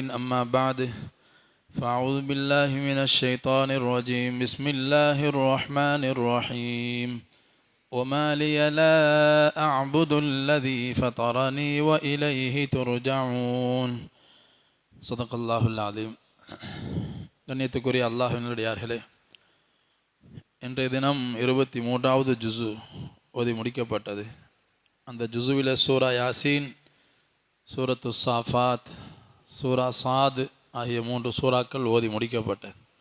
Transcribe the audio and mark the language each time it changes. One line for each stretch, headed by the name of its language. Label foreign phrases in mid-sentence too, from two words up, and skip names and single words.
Arabic: أما بعد فأعوذ بالله من الشيطان الرجيم. بسم الله الرحمن الرحيم. وما لي لا أعبد الذي فطرني وإليه ترجعون. صدق الله العظيم.
Tamil: கண்ணியத்துக்குரிய அல்லாஹ்வினுடையார்களே, இன்றைய தினம் 23வது ஜுசு ஓதி முடிக்கப்பட்டது. அந்த ஜுசுவில் சூரா யாசீன், சூரத்து சாஃபாத், சூரா சாத் ஆகிய 3 சூறாக்கள் ஓதி முடிக்கப்பட்டது.